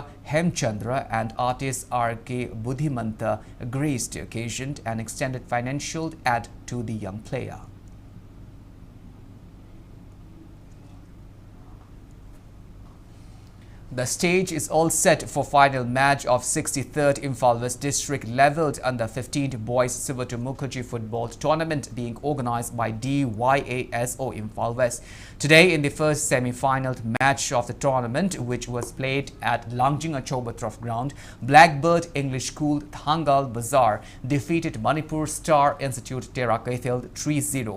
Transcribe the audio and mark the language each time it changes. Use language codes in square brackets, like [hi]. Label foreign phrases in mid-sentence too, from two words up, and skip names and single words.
[en] Hemchandra and artist R.K. Buddhimanta graced the occasion and extended financial aid to the young player. The stage is all set for final match of 63rd Imphal West District Levelled Under 15 Boys Sivato Mukherjee Football Tournament being organized by DYASO Imphal West. Today in the first semi-final match of the tournament, which was played at Langjing Achoba Trough Ground, Blackbird English School Thangal Bazaar defeated Manipur Star Institute Tera Kaithel 3-0.